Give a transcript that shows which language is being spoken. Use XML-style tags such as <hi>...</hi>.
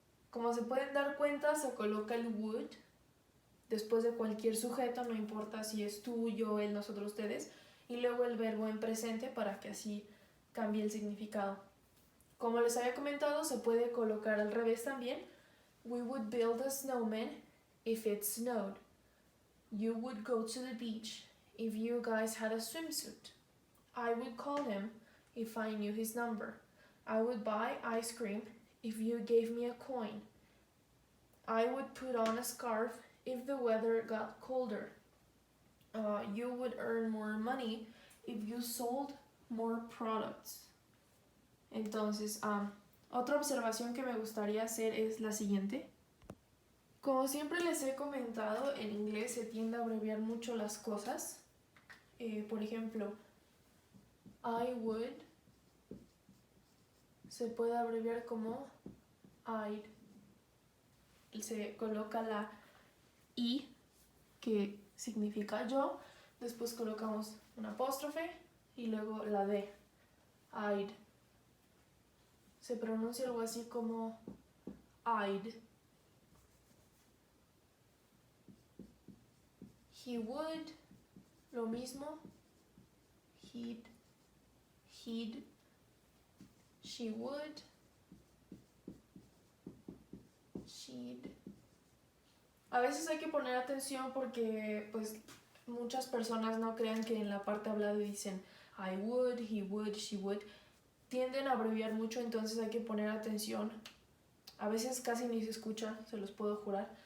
<es>Como se pueden dar cuenta, se coloca el would después de cualquier sujeto, no importa si es tú, yo, él, nosotros, ustedes, y luego el verbo en presente para que así cambie el significado. Como les había comentado, se puede colocar al revés también.</es> <en>We would build a snowman if it snowed. You would go to the beach if you guys had a swimsuit. I would call him if I knew his number. I would buy ice cream if you gave me a coin. I would put on a scarf if the weather got colder. You would earn more money if you sold more products.</en> <es>Entonces, otra observación que me gustaría hacer es la siguiente. Como siempre les he comentado, en inglés se tiende a abreviar mucho las cosas. Por ejemplo, I would se puede abreviar como I'd. Se coloca la I, que significa yo, después colocamos un apóstrofe y luego la D, I'd. Se pronuncia algo así como I'd.</es> <en>He would,</en> <es>lo mismo,</es> <en>he'd, she would, she'd.</en> <es>A veces hay que poner atención porque pues muchas personas no crean que en la parte hablada dicen</es> <en>I would, he would, she would.</en> <es>Tienden a abreviar mucho, entonces hay que poner atención. A veces casi ni se escucha, se los puedo jurar.</es>